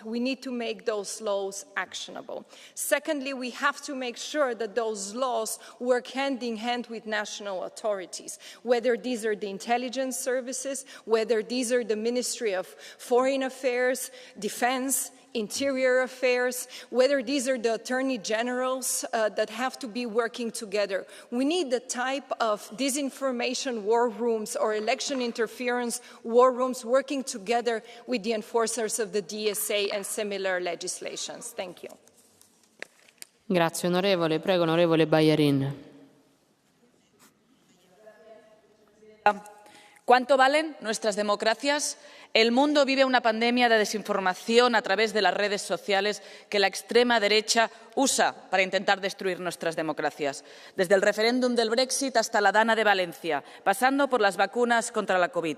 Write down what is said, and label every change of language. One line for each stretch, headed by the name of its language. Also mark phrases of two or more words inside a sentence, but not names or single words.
English: We need to make those laws actionable. Secondly, we have to make sure that those laws work hand in hand with national authorities, whether these are the intelligence services, whether these are the Ministry of Foreign Affairs, Defense, Interior Affairs, whether these are the attorney generals that have to be working together. We need the type of disinformation war rooms or election interference war rooms working together with the enforcers of the DSA and similar legislations. Thank you.
Italian: Grazie onorevole. Prego onorevole Bayarin.
Spanish: ¿Cuánto valen nuestras democracias? El mundo vive una pandemia de desinformación a través de las redes sociales que la extrema derecha usa para intentar destruir nuestras democracias. Desde el referéndum del Brexit hasta la Dana de Valencia, pasando por las vacunas contra la COVID.